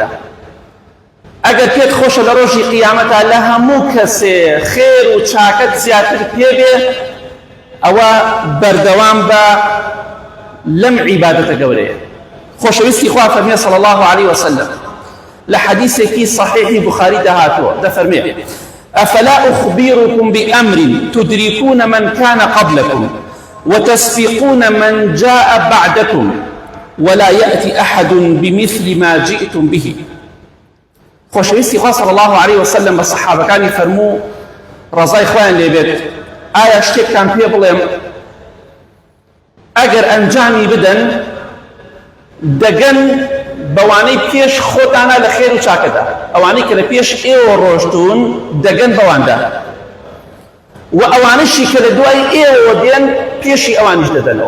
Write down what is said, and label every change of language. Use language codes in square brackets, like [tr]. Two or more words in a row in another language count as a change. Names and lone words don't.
[ckb] ئەگەر پێت خۆشە لە ڕۆژی قیامەتە لە هەموو کەسێ خێر و چاکەت زیاتر پێبێ، ئەوە بەردەوام بە لەم عیبادەتە گەورەیە. خۆشەویستی خوا فەرمێ [ar] صلی الله عليه وسلم [ckb] لە حەدیثێکی صحیحی بخاری دەهاتووە، دەفەرمێ: [ar] أفلا أخبركم بأمر تدركون من كان قبلكم وتسبقون من جاء بعدكم ولا يأتي أحد بمثل ما جئتم به. [ckb] خۆشەویستی خوا [ar] صلی الله عليه وسلم [ckb] بە سەحابەکانی فەرموو ڕەزای خۆیان لێبێت: ئایا شتێکتان پێ بڵێم ئەگەر ئەنجامی بدەن دەگەن بەوانەی پێش خۆتانە لە خێر و چاکەدا، ئەوانەی کە لە پێش ئێوە ڕۆژتون دەگەن بەواندا، و ئەوانشی کە لە دوای ئێوە دێن پێشی ئەوانش دەدەنەوە.